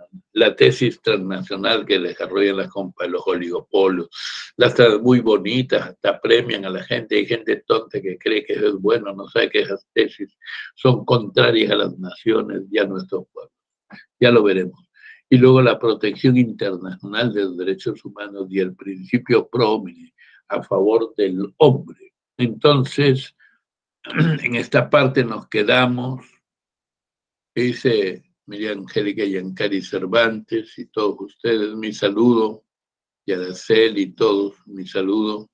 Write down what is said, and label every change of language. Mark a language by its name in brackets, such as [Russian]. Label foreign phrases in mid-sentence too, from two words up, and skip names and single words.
[Spanish] La tesis transnacional que desarrollan las compas, los oligopolios, las muy bonitas, hasta premian a la gente. Hay gente tonta que cree que eso es bueno, no sabe que esas tesis son contrarias a las naciones y a nuestros pueblos. Ya lo veremos. Y luego la protección internacional de los derechos humanos y el principio [Latin] pro homine, [Spanish] a favor del hombre. Entonces, en esta parte nos quedamos. Dice María Angélica Yancari Cervantes y todos ustedes, mi saludo, y Araceli y todos, mi saludo.